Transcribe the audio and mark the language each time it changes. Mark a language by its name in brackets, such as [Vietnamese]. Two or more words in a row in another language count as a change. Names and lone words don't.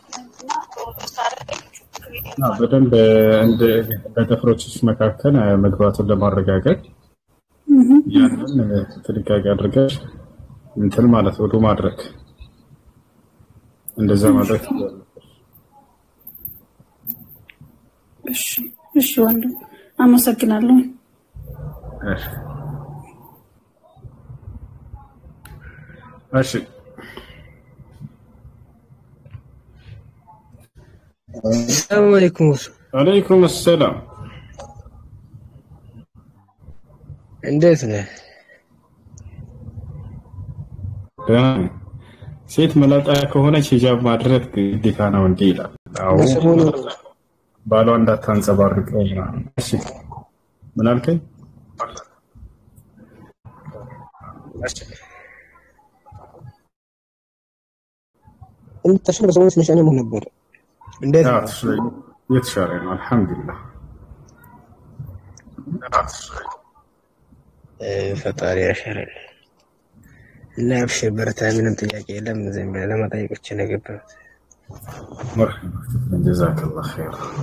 [Amharic] በደንብ እንደ በተፈሮችሽ መካከል መግባቱን ለማረጋገጥ ያንን ጥንቃቄ አድርገሽ እንትን ማለት ውዱ ማድረግ እንደዛ ማድረግ። እሺ ወንድም አመሰግናለሁ። እሺ [Arabic] السلام عليكم. وعليكم السلام. [Amharic] እንዴት ነህ? ሴት መላጣ ከሆነች ሂጃብ ማድረግ ግዴታ ነው እንዴ ይላል። አዎ ባሏ እንዳታንጸባርቅ ነው። እሺ ምን አልከኝ? [Arabic] انت شنو بسوي مش انا منبر [Amharic] እንዴት የተሻለ ነው አልሐምዱሊላህ። ፈጣሪ ያሻራል እና አብሽር በርታ። ምንም ጥያቄ የለም። ዝም ብለህ ለመጠየቅ ብቻ ነው የገባሁት። [Arabic] مرحبا جزاك الله خير።